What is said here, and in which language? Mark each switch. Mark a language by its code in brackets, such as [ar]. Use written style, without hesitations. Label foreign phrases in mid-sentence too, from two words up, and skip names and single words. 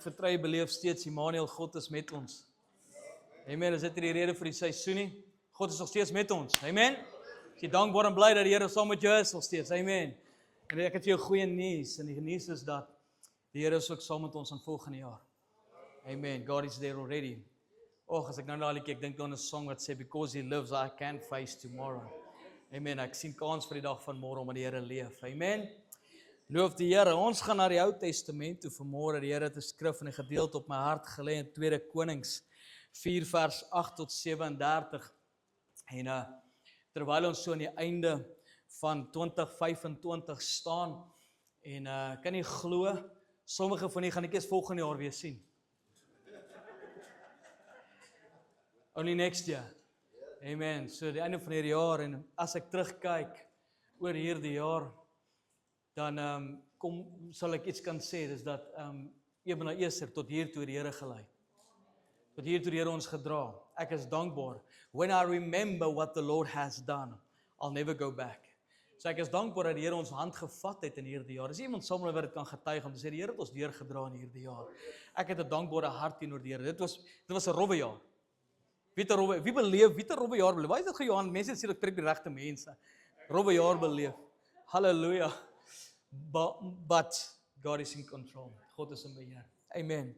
[af] jy beleef steeds, Immanuel, God is met ons. Amen, is dit die rede vir die seisoen nie? God is nog steeds met ons, amen. Is jy dankbaar en bly dat die Here saam met jou is nog steeds, amen. En ek het vir jou goeie nuus, en die nuus is dat die Here is ook saam met ons in volgende jaar. [en] Amen, God is there already. [af] As ek nou na liedjie, ek dink aan 'n song wat sê, [en] because He lives, I can face tomorrow. [af] Amen, ek sien kans vir die dag van môre omdat die Here leef, amen. Loof die Here, ons gaan na die Ou Testament toe vanmôre. Die Here het 'n skrif en 'n gedeelte op my hart gelê in 2 Konings 4 vers 8 tot 37. En terwyl ons so aan die einde van 2025 staan, en kan jy glo, sommige van julle gaan ek eers volgende jaar weer sien. [en] Only next year. [af] Amen. So die einde van hierdie jaar, en as ek terugkyk oor hierdie jaar, dan sal ek iets kan sê, dis dat Ebenezer Eser tot hier toe die Here gelei. Tot hier toe die Here ons gedra. Ek is dankbaar. [en] When I remember what the Lord has done, I'll never go back. [af] So ek is dankbaar dat die Here ons hand gevat het in hierdie jaar. Is iemand saam met wat dit kan getuig om te sê die Here het ons deurgedra in hierdie jaar. Ek het 'n dankbare hart teenoor die Here. Dit was 'n rowwe jaar. Wie het 'n rowwe jaar beleef? Waar is dit Johan? Mense sê ek trek die regte mense. Rowwe jaar beleef. Halleluja. [en] But God is in control. [af] God is in beheer. Amen.